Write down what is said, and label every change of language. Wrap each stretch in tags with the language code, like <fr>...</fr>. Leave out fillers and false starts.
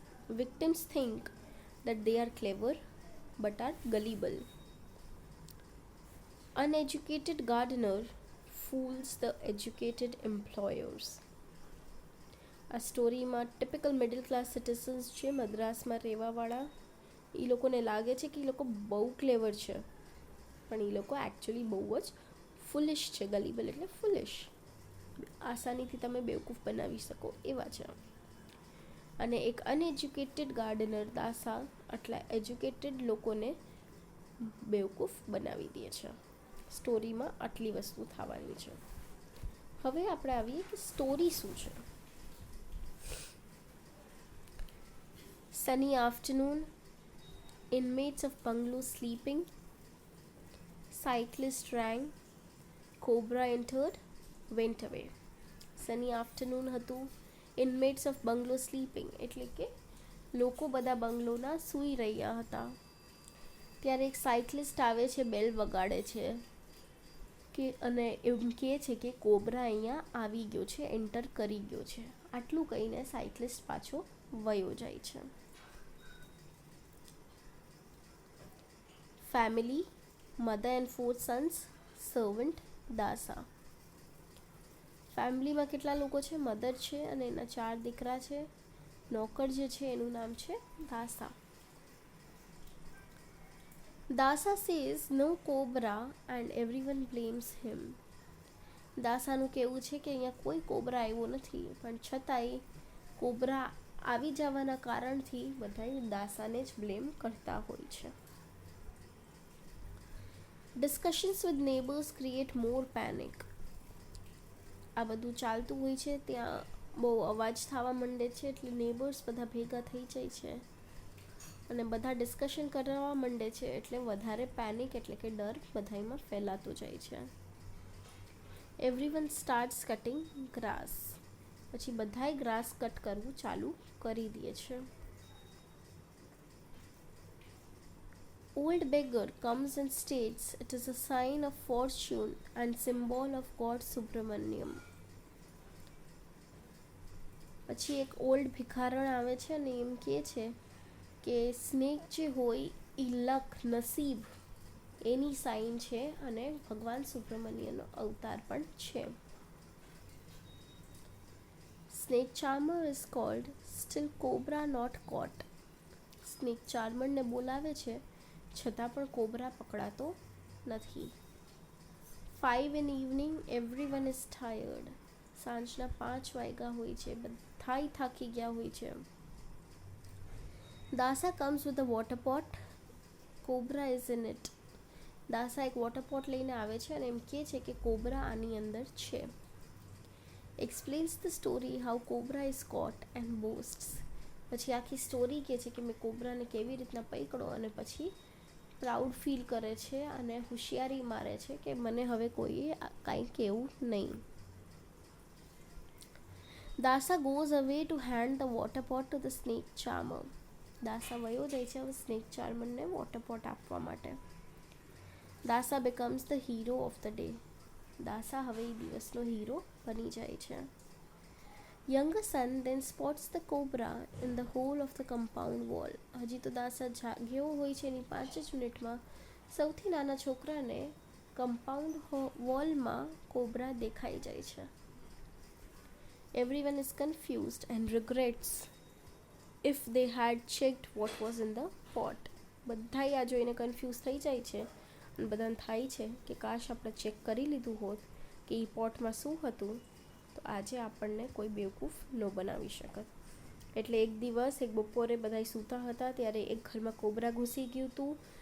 <en>Victims think that they are clever but are gullible. Uneducated gardener fools the educated employers.</en> <gu>આ સ્ટોરીમાં typical middle class citizens છે મદ્રાસમાં રહેવાવાળા, એ લોકોને લાગે છે કે એ લોકો બહુ ક્લેવર છે, પણ એ લોકો એકચ્યુઅલી બહુ જ ફુલિશ છે. ગલીબલ એટલે ફુલિશ, આસાનીથી તમે બેવકૂફ બનાવી શકો એવા છે. અને એક અનએજ્યુકેટેડ ગાર્ડનર દાસા આટલા એજ્યુકેટેડ લોકોને બેવકૂફ બનાવી દે છે. સ્ટોરીમાં આટલી વસ્તુ થવાની છે. હવે આપણે આવીએ કે સ્ટોરી શું છે.</gu> <en>Sunny afternoon, inmates of bungalow sleeping, cyclist rang, cobra entered, went away. Sunny afternoon</en> <gu>હતું,</gu> <en>inmates of bungalow sleeping</en> <gu>એટલે કે લોકો બધા બંગલોના સૂઈ રહ્યા હતા. ત્યારે એક સાયકલિસ્ટ આવે છે, બેલ વગાડે છે કે અને એમ કહે છે કે કોબરા અહીંયા આવી ગયો છે, એન્ટર કરી ગયો છે. આટલું કહીને સાયકલિસ્ટ પાછો વયો જાય છે.</gu> <en>Family, mother and 4 sons, servant, Dasa.</en> <gu>ફેમિલીમાં કેટલા લોકો છે? મધર છે અને એના 4 દીકરા છે. નોકર જે છે એનું નામ છે દાસા.</gu> <en>Dasa says no cobra and everyone blames him.</en> <gu>દાસાનું કહેવું છે કે અહીંયા કોઈ કોબરા આવ્યો નથી, પણ છતાંય કોબરા આવી જવાના કારણથી બધા દાસાને જ બ્લેમ કરતા હોય છે.</gu> <en>Discussions with neighbors create more panic.</en> <gu>આ બધું ચાલતું હોય છે, ત્યાં બહુ અવાજ થવા માંડે છે, એટલે નેબર્સ બધા ભેગા થઈ જાય છે અને બધા ડિસ્કશન કરવા માંડે છે, એટલે વધારે પેનિક એટલે કે ડર બધામાં ફેલાતો જાય છે.</gu> <en>Everyone starts cutting grass.</en> <gu>પછી બધાય ગ્રાસ કટ કરવું ચાલુ કરી દે છે.</gu> <en>Old beggar comes and states it is a sign of fortune and symbol of God Subramaniam.</en> <gu>પછી એક ઓલ્ડ ભિખારણ આવે છે અને એમ કહે છે કે સ્નેક જે હોય એ લક, નસીબ એની સાઇન છે અને ભગવાન સુબ્રમણ્યનો અવતાર પણ છે.</gu> <en>snake charmer is called, still cobra not caught.</en> <gu>Snake ચાર્મરને બોલાવે છે છતાં પણ કોબરા પકડાતો નથી.</gu> <en>5 in evening, everyone is tired.</en> <gu>સાંજના 5 વાગ્યા હોય છે, બધાય થાકી ગયા હોય છે.</gu> <en>Dasa comes with a water pot. Cobra is in it.</en> <gu>દાસા એક વોટર પોટ લઈને આવે છે અને એમ કહે છે કે કોબરા આની અંદર છે.</gu> <en>Explains the story how cobra is caught and boasts.</en> <gu>પછી આખી સ્ટોરી કહે છે કે મેં કોબરાને કેવી રીતના પકડ્યો અને પછી પ્રાઉડ ફીલ કરે છે અને હોશિયારી મારે છે કે મને હવે કોઈએ કાંઈ કહેવું નહીં.</gu> <en>Dasa goes away to hand the water pot to the snake charmer.</en> <gu>દાસા વયો જાય છે હવે સ્નેક ચાર્મરને વોટર પોટ આપવા માટે.</gu> <en>Dasa becomes the hero of the day.</en> <gu>દાસા હવે એ દિવસનો હીરો બની જાય છે.</gu> <en>Younger son then spots the cobra in the hole of the compound wall.</en> <gu>હજી તો દાસા જાગ્યો હોય છે એની 5 જ મિનિટમાં સૌથી નાના છોકરાને કમ્પાઉન્ડ વોલમાં કોબરા દેખાઈ જાય છે.</gu> <en>Everyone is confused and regrets if they had checked what was in the pot.</en> <gu>બધાય આ જોઈને કન્ફ્યુઝ થઈ જાય છે અને બધાને થાય છે કે કાશ આપણે ચેક કરી લીધું હોત કે એ પોટમાં શું હતું તો આજે આપણને કોઈ બેવકૂફ ન બનાવી શકત. એટલે એક દિવસ એક બપોરે બધા સૂતા હતા ત્યારે એક ઘરમાં કોબરા ઘૂસી ગયું હતું.</gu>